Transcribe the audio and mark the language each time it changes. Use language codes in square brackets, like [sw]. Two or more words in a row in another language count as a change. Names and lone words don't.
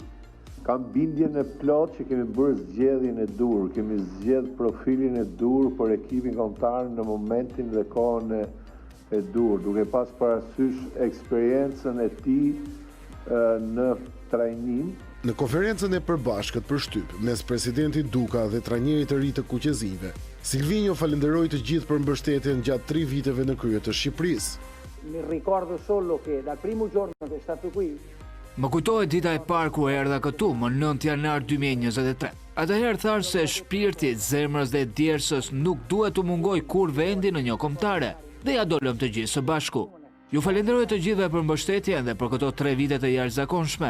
[sq] Kam bindjen e plot që kemi bërë zgjedhjen e dur, kemi zgjedh profilin e dur për ekipin kombëtar në momentin dhe kohën e dur, duke pas parasysh eksperiencën e tij në trajnim. Në konferencën e përbashkët për shtyp mes presidentit Duka dhe trajnerit të ri të kuqezinjve, Silvinho falenderoi të gjithë për mbështetjen gjatë 3 viteve në krye të Shqipërisë. [it] Mi ricordo solo che dal primo giorno che è stato qui. [sq] Më kujtohet dita e parë ku erdha këtu më 9 janar 2023. Atëherë thash se shpirtit, zemrës dhe djersës nuk duhet të mungoj kur vendi në një kombëtare, dhe ja dolëm të gjithë së bashku. Ju falenderoj të gjithëve për mbështetjen dhe për këto 3 vite të jashtëzakonshme.